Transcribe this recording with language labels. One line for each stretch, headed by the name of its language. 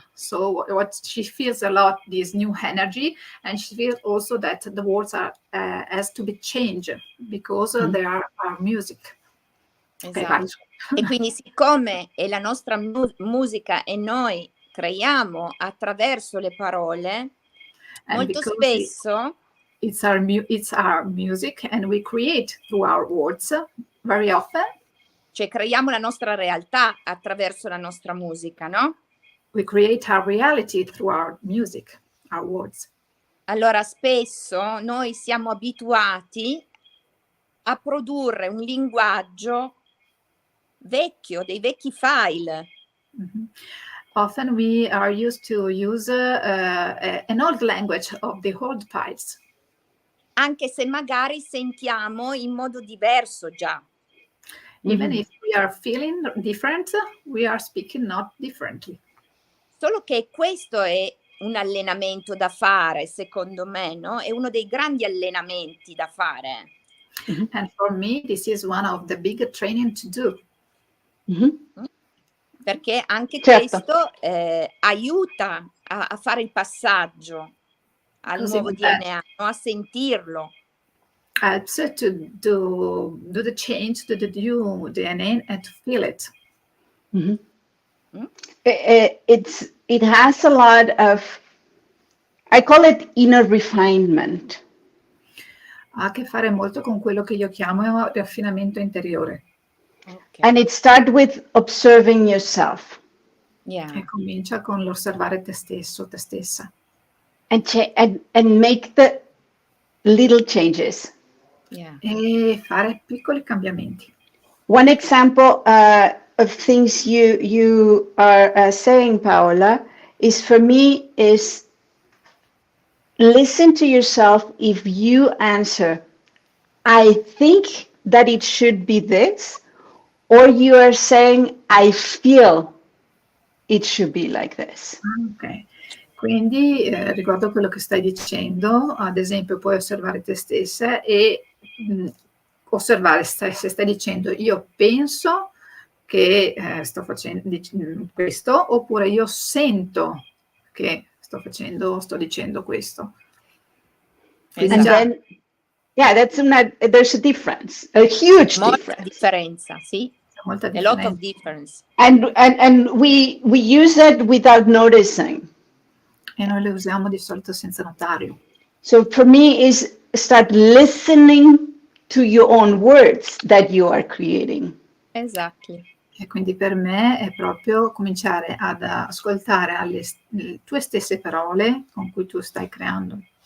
English: So what she feels a lot, this new energy, and she feels also that the words are has to be changed because they are our music.
Italian: Esatto. E quindi siccome è la nostra musica e noi creiamo attraverso le parole, molto spesso
English: it's our music and we create through our words very often.
Italian: Cioè creiamo la nostra realtà attraverso la nostra musica, no?
English: We create our reality through our music, our words.
Italian: Allora spesso noi siamo abituati a produrre un linguaggio vecchio, dei vecchi file. Mm-hmm.
English: Often we are used to use an old language of the old files.
Italian: Anche se magari sentiamo in modo diverso già.
English: Even if we are feeling different, we are speaking not differently.
Italian: Solo che questo è un allenamento da fare, secondo me, no? È uno dei grandi allenamenti da fare.
English: And for me, this is one of the big training to do.
Italian: Perché anche questo aiuta a fare il passaggio al nuovo DNA, no? A sentirlo.
English: Helps to do the change to the new DNA and to feel it. It has a lot of, I call it inner refinement.
Italian: Ha a che fare molto con quello che io chiamo raffinamento interiore.
English: Okay. And it starts with observing yourself. Yeah.
Italian: E comincia con l'osservare te stesso, te stessa.
English: And make the little changes. Yeah.
Italian: E fare piccoli cambiamenti.
English: One example of things you are saying, Paola, is for me is listen to yourself. If you answer, I think that it should be this, or you are saying, I feel it should be like this.
Italian: Ok. Quindi riguardo quello che stai dicendo, ad esempio puoi osservare te stessa e osservare se stai dicendo io penso che sto facendo questo, oppure io sento che sto dicendo questo. Quindi
English: And
Italian: Esatto.
English: then, yeah, there's a difference, a huge
Italian: Molta
English: difference.
Italian: differenza, sì. c'è molta
English: A lot of
Italian: differenza.
English: difference. And we use it without noticing.
Italian: E noi le usiamo di solito senza notarlo.
English: So for me is start listening to your own words that you are creating. Exactly.
Italian: E quindi per me è proprio cominciare ad ascoltare alle tue stesse parole con cui tu stai creando.